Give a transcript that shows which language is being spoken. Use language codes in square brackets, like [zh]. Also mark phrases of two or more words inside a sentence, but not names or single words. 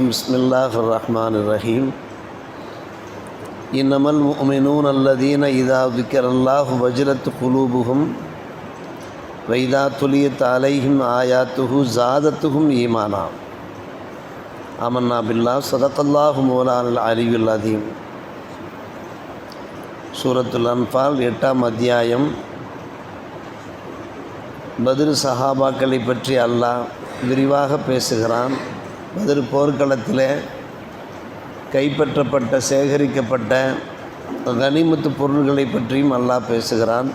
[ar] بسم الله الرحمن الرحيم. إنما المؤمنون الذين إذا ذكر الله وجلت قلوبهم وإذا تليت عليهم آياته زادتهم إيمانا. آمنا بالله صدق الله مولانا العلي العظيم. [ta] சூரத்துல் அன்ஃபால் 8ஆம் அத்தியாயம். பத்ர் சஹாபாக்களை பற்றி அல்லாஹ் விரிவாக பேசுகிறான். பத்ர் போர்க்களத்தில் கைப்பற்றப்பட்ட சேகரிக்கப்பட்ட கனிமத்து பொருள்களை பற்றியும் அல்லாஹ் பேசுகிறான்.